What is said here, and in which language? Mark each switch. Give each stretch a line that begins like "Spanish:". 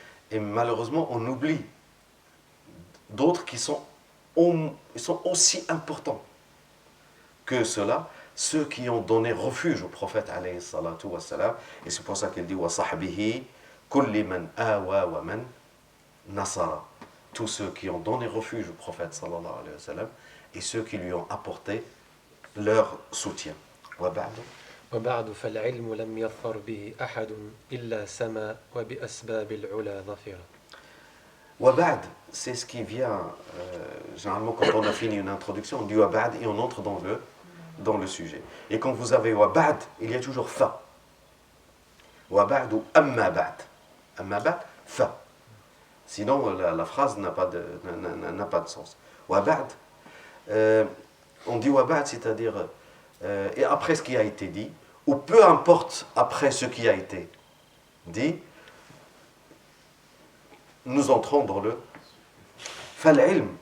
French: Et malheureusement, on oublie d'autres qui sont aussi importants que ceux-là, ceux qui ont donné refuge au prophète alayhi salatu wa salam. Et c'est pour ça qu'il dit
Arabic: wa sahbihi kulli man awa wa man nasara.
French: Tous ceux qui ont donné refuge au prophète sallallahu alayhi wa sallam et ceux qui lui ont apporté leur soutien.
Arabic: Wa ba'du. وبعد فالعلم لم يظفر به أحد إلا سما وبأسباب العلا ظفر.
French: Wabad, c'est ce qui vient, généralement quand on a fini une introduction, on dit Wabad et on entre dans le sujet. Et quand vous avez Wabad, il y a toujours Fa. Wabad ou Amma Ba'd. Amma Ba'd, Fa. Sinon, la phrase n'a pas de sens. Waba'd, on dit waba'd, c'est-à-dire et après ce qui a été dit, ou peu importe après ce qui a été dit, nous entrons dans le fal-ilm.